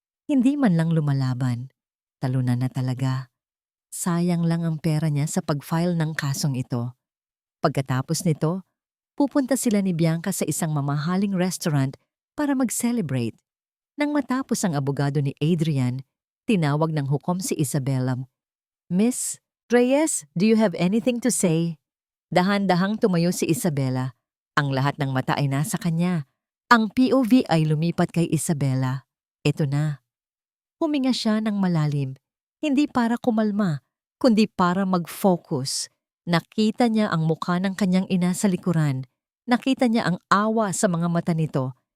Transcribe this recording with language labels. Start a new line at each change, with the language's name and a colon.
Filipino: Hindi man lang lumalaban. Talunan na talaga. Sayang lang ang pera niya sa pag-file ng kasong ito. Pagkatapos nito, pupunta sila ni Bianca sa isang mamahaling restaurant para mag-celebrate. Nang matapos ang abogado ni Adrian, tinawag ng hukom si Isabela.
English: "Miss Reyes, do you have anything to say?"
Filipino: Dahan-dahang tumayo si Isabela. Ang lahat ng mata ay nasa kanya. Ang POV ay lumipat kay Isabela. Ito na. Huminga siya ng malalim. Hindi para kumalma, kundi para mag-focus. Nakita niya ang mukha ng kanyang ina sa likuran. Nakita niya ang awa sa mga mata nito.